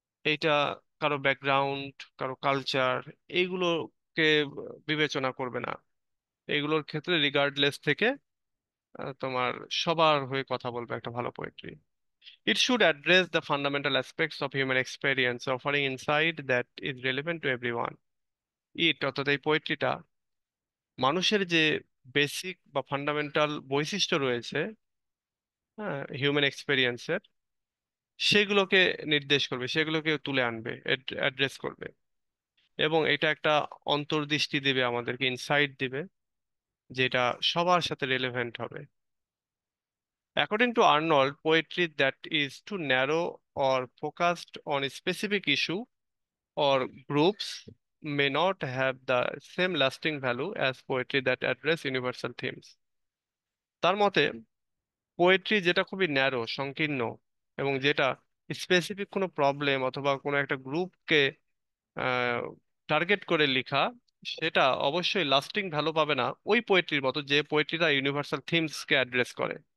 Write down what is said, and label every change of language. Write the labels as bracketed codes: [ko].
[bn] এইটা কারো ব্যাকগ্রাউন্ড, কারো কালচার, এইগুলোকে বিবেচনা করবে না। এইগুলোর ক্ষেত্রে রিগার্ডলেস থেকে তোমার সবার হয়ে কথা বলবে একটা ভালো poetry. [en] It should address the fundamental aspects of human experience, offering insight that is relevant to everyone. [bn] অর্থাৎ এই পোয়েট্রিটা মানুষের যে বেসিক বা ফান্ডামেন্টাল বৈশিষ্ট্য রয়েছে, হ্যাঁ, হিউম্যান এক্সপেরিয়েন্সের, সেগুলোকে নির্দেশ করবে, সেগুলোকে তুলে আনবে, অ্যাড্রেস করবে। এবং এটা একটা অন্তর্দৃষ্টি দিবে, আমাদেরকে ইনসাইট দিবে, যেটা সবার সাথে রেলেভেন্ট হবে। [en] According to Arnold, poetry that is too narrow or focused on a specific issue or groups may not have the same lasting value as poetry that address universal themes. [bn] তার মতে poetry যেটা খুবই narrow, সংকীর্ণ, এবং যেটা specific কোনো problem অথবা কোনো একটা গ্রুপকে টার্গেট করে লেখা, সেটা অবশ্যই লাস্টিং ভ্যালু পাবে না ওই পোয়েট্রির মতো যে পোয়েট্রিটা ইউনিভার্সাল থিমসকে অ্যাড্রেস করে।